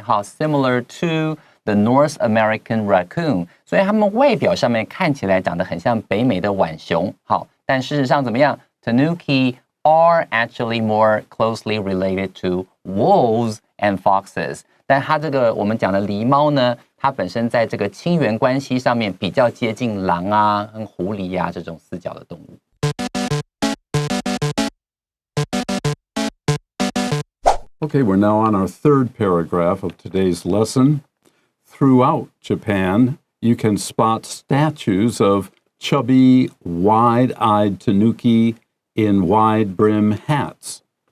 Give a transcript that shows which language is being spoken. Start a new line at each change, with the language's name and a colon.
Chinese: 好 ，
English: similar to the North American raccoon，
Chinese: 所以它们外表上面看起来长得很像北美的浣熊，好，但事实上怎么样 ？
English: Tanuki are actually more closely related to wolves and foxes。
Chinese: 但它这个我们讲的狸猫呢，它本身在这个亲缘关系上面比较接近狼啊、跟狐狸啊这种四脚的动物。
English: Okay, we're now on our third paragraph of today's lesson. Throughout Japan, you can spot statues of chubby, wide-eyed Tanuki in wide brim hats.